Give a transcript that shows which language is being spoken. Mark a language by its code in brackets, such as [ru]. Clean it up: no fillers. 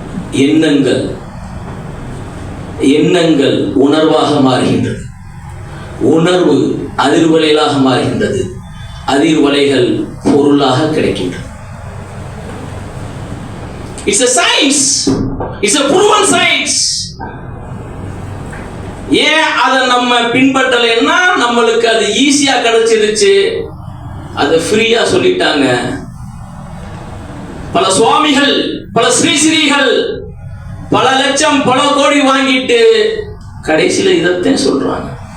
[ta] எண்ணங்கள் எண்ணங்கள் உணர்வாக மாறுகின்றது, உணர்வு அதிர்வலைகளாக மாறுகின்றது, அதிர்வலைகள் பொருளாக கிடைக்கின்றது. [en] It's a science, it's a proven science. [ta] ஏன் அதை நம்ம பின்பற்றலைன்னா நம்மளுக்கு அது ஈஸியா கிடைச்சிருச்சு, அதை ஃப்ரீயா சொல்லிட்டாங்க. பல சுவாமிகள், பல ஸ்ரீஸ்ரீகள் பல லட்சம் பல கோடி வாங்கிட்டு கடைசியில இதைத்தான் சொல்றாங்க.